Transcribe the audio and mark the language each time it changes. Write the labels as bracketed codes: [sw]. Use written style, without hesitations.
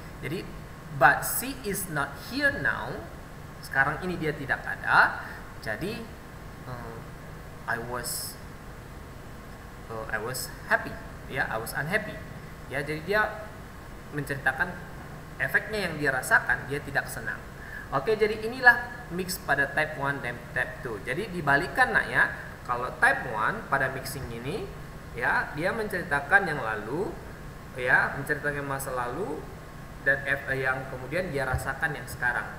[en] Jadi, but she is not here now. [id] Sekarang ini dia tidak ada. [en] Jadi I was happy, ya, I was unhappy. [id] Ya, jadi dia menceritakan efeknya yang dia rasakan, dia tidak senang. Oke, jadi inilah mix pada type 1 dan type 2. Jadi dibalikkan, nak, ya. Kalau type 1 pada mixing ini, ya, dia menceritakan yang lalu, ya, menceritakan masa lalu dan yang kemudian dia rasakan yang sekarang.